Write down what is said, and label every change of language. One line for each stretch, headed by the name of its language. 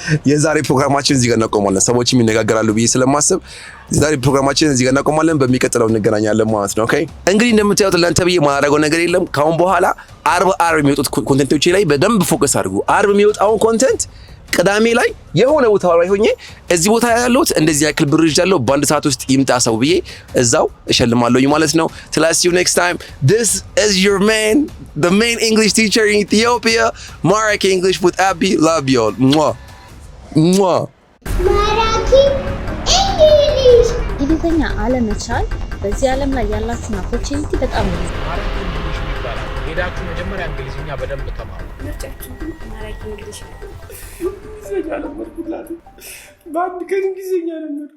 Amharic: የዛሬ ፕሮግራማችን እዚህ ጋር እናቆማለን። ሰዎችም ይነጋገራሉ ብዬ ስለማስብ ዛሬ ፕሮግራማችን እዚህ ጋር እናቆማለን። በሚቀጥለው እንገናኛለን ማለት ነው። ኦኬ እንግዲህ እንደምታዩት ለእናንተ ብዬ ማድረገው ነገር የለም። ካሁን በኋላ አርብ የሚወጡት ኮንቴንቶች ላይ በደንብ ፎከስ አድርጉ። አርብ የሚወጣውን ኮንቴንት ቅዳሜ ላይ የሆነ ቦታ ላይ ሆኜ እዚህ ቦታ ያለሁት እንደዚህ ያክል ብር ይዣለሁ በአንድ ሰዓት ውስጥ ይምጣ ሰው ብዬ እዛው እሸልማለሁኝ ማለት ነው።
English: Till I see you next time. This is your man, the main English teacher in Ethiopia, Marek English with Abby. Love y'all. Mwah. Mwah.
Amharic: ማራኪ እንግሊዝ እንግሊዝኛ አለመቻል በዚህ ዓለም ላይ ያላችሁን ኦፖርቹኒቲ በጣም ነው። ማራኪ እንግሊዝ ይባላል። ሄዳችሁ መጀመሪያ እንግሊዝኛ በደንብ ተማሩ። ምርጫችሁ ማራኪ እንግሊዝ እንግሊዝኛ ለመድኩላት በአንድ ቀን እንግሊዝኛ ለመድኩ።